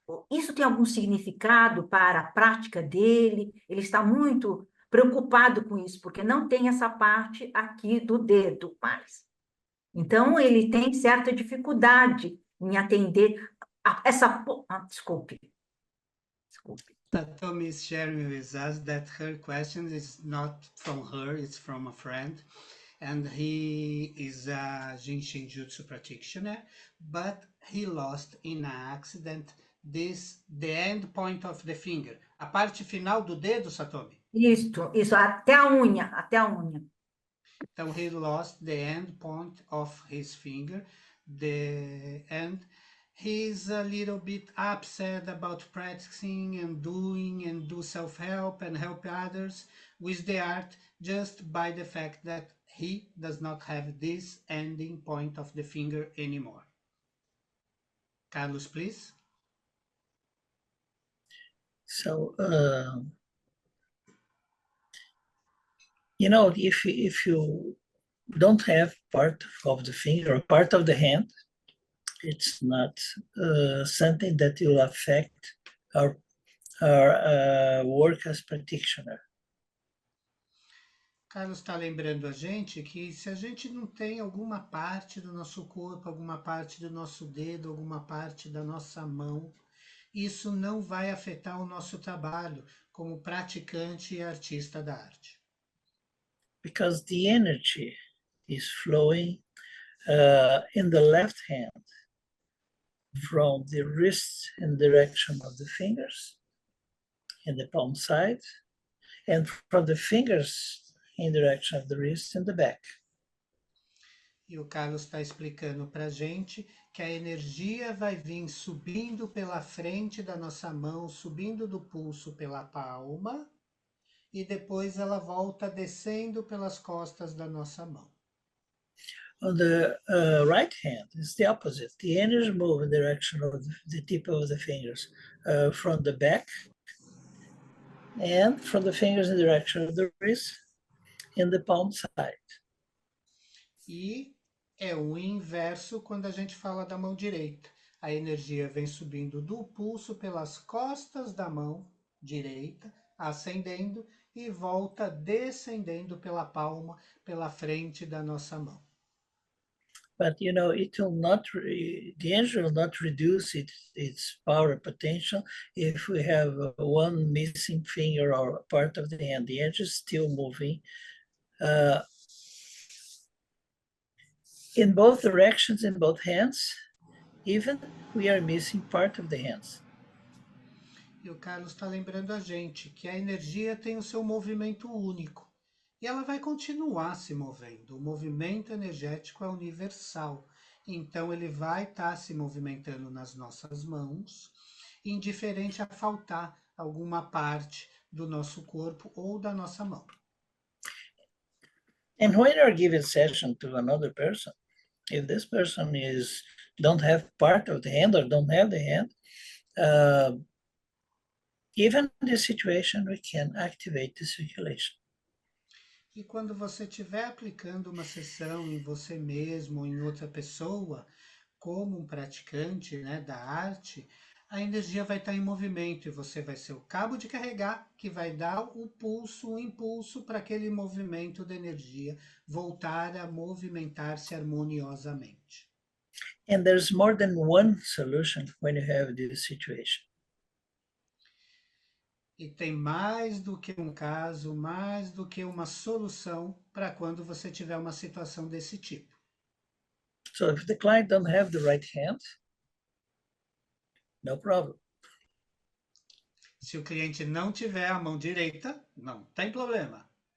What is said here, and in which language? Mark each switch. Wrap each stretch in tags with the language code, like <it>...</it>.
<pt>Isso tem algum significado para a prática dele? Ele está muito preocupado com isso, porque não tem essa parte aqui do dedo mais. Então, ele tem certa dificuldade em atender essa... desculpe.</pt> <en>Satomi is sharing with us that her question is not from her, it's from a friend. And he is a Jinshin Jutsu practitioner, but he lost in an accident the end point of the finger.</en> <pt>A parte final do dedo, Satomi? Isso, até a unha, até a unha.</pt> <en>Então, he lost the end point of his finger, and he's a little bit upset about practicing and do self-help and help others with the art just by the fact that he does not have this ending point of the finger anymore. Carlos, please. So, if you don't have part of the finger or part of the hand, it's not something that will affect our work as practitioner.</en> <pt>Carlos está lembrando a gente que se a gente não tem alguma parte do nosso corpo, alguma parte do nosso dedo, alguma parte da nossa mão, isso não vai afetar o nosso trabalho como praticante e artista da arte.</pt> <en>Because the energy is flowing in the left hand from the wrist in direction of the fingers in the palm side, and from the fingers in direction of the wrist in the back.</en> <pt>E o Carlos está explicando para a gente que a energia vai vir subindo pela frente da nossa mão, subindo do pulso pela palma, e depois ela volta descendo pelas costas da nossa mão.</pt> <en>On the right hand, it's the opposite. The energy move in the direction of the tip of the fingers from the back, and from the fingers in the direction of the wrist in the palm side.</en> <pt>E é o inverso quando a gente fala da mão direita. A energia vem subindo do pulso pelas costas da mão direita, ascendendo, e volta descendendo pela palma, pela frente da nossa mão.</pt> <en>but it will not, the engine will not reduce its power potential if we have one missing finger or part of the hand. The engine is still moving in both directions, in both hands, even we are missing part of the hands.</en> <pt>E o Carlos está lembrando a gente que a energia tem o seu movimento único. E ela vai continuar se movendo. O movimento energético é universal. Então, ele vai estar se movimentando nas nossas mãos, indiferente a faltar alguma parte do nosso corpo ou da nossa mão.</pt> <en>And when you're giving session to another person, if this person don't have part of the hand or don't have the hand, even in this situation, we can activate the circulation.</en> <pt>E quando você estiver aplicando uma sessão em você mesmo ou em outra pessoa, como um praticante, né, da arte, a energia vai estar em movimento e você vai ser o cabo de carregar que vai dar o pulso, o impulso para aquele movimento da energia voltar a movimentar-se harmoniosamente.</pt> <en>And there's more than one solution when you have this situation.</en> <pt>E tem mais do que um caso, mais do que uma solução para quando você tiver uma situação desse tipo.</pt> <en>So if the client don't have the right hand, no problem.</en> <pt>Se o cliente não tiver a mão direita, não tem problema.</pt>